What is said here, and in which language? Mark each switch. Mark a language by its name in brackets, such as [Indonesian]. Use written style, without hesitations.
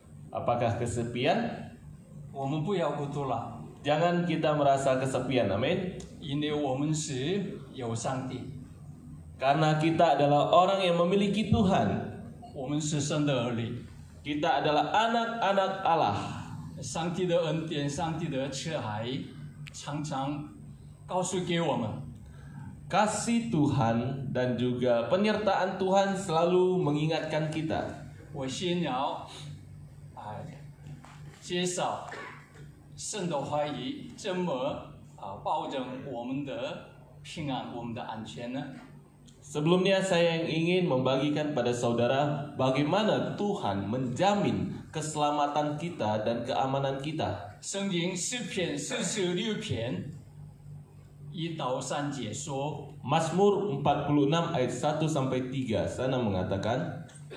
[Indonesian] Apakah kesepian? [Chinese] 我们不要孤独了， [Indonesian] Jangan kita merasa kesepian, amin. [Chinese] 因为我们是有上帝， [Indonesian] Karena kita adalah orang yang memiliki Tuhan. [Chinese] 我们是神的儿女， [Indonesian] Kita adalah anak-anak Allah. [Chinese] 上帝的恩典、上帝的慈爱，常常告诉给我们， [Indonesian] Kasih Tuhan dan juga penyertaan Tuhan selalu mengingatkan kita. [Chinese] 我先要介绍神的话语怎么保证我们的平安、我们的安全呢？ [Indonesian] Sebelumnya saya ingin membagikan pada saudara bagaimana Tuhan menjamin keselamatan kita dan keamanan kita. [Chinese] 圣经诗篇46篇1到3节说， [Indonesian] Mazmur 46 ayat 1 sampai 3 sana mengatakan,